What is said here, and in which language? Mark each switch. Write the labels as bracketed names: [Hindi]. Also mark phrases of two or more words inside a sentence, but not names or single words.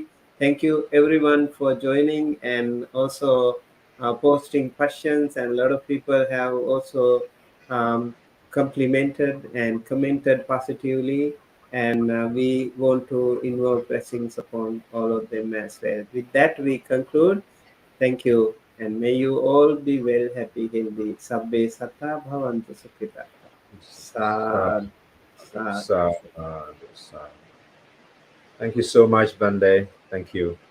[English] Thank you everyone for joining and also posting questions, and a lot of people have also um, complimented and commented positively, and we want to invoke blessings upon all of them as well. With that, we conclude. Thank you, and may you all be well, happy, healthy. [Pali] Sabbe sata bhavantu sukhita. Sadhu Sad, sad. sadhu sadhu. [English] Thank you so much, Bande. Thank you.